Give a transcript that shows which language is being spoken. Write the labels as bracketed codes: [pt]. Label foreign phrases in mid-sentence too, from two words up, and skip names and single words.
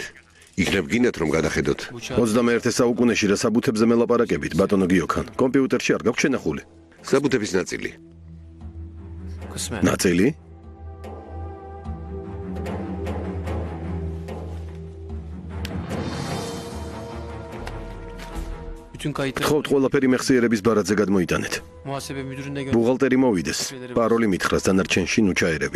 [ka] იქნებ გინდათ რომ გადახედოთ. 21 საუკუნეში რა საბუთებზე მელაპარაკებით, ბატონო გიოქან. კომპიუტერში არ გაქვს შენახული. საბუთების ნაწილი. [tr] Kısmen. [ka] ნაწილი? [tr] Bütün kayıtları [ka] გთხოვთ ყველაფერი მეხსიერების ბარათზე გადმოიტანეთ. [tr] muhasebe müdürüne gönder. [ka] ბუღალტერი მოვიდეს. პაროლი მითხრას, დანარჩენში ნუ ჩაერებით.